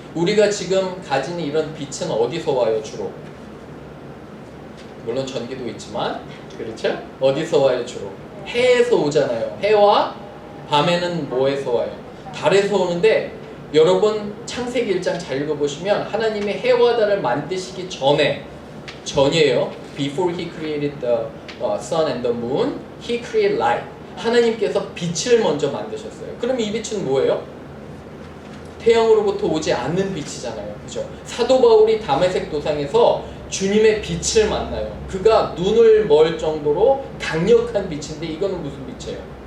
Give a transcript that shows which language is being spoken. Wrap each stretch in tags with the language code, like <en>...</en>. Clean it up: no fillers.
<ko>우리가 지금 가진 이런 빛은 어디서 와요 주로? 물론 전기도 있지만 그렇죠? 어디서 와요 주로? 해에서 오잖아요. 해와 밤에는 뭐에서 와요? 달에서 오는데 여러분 창세기 1장 잘 읽어보시면 하나님이 해와 달을 만드시기 전이에요.</ko> <en>Before he created the sun and the moon, he created light.</en> <ko>하나님께서 빛을 먼저 만드셨어요. 그럼 이 빛은 뭐예요? 태양으로부터 오지 않는 빛이잖아요. 그죠? 사도 바울이 다메섹 도상에서 주님의 빛을 만나요. 그가 눈을 멀 정도로 강력한 빛인데 이거는 무슨 빛이에요?</ko>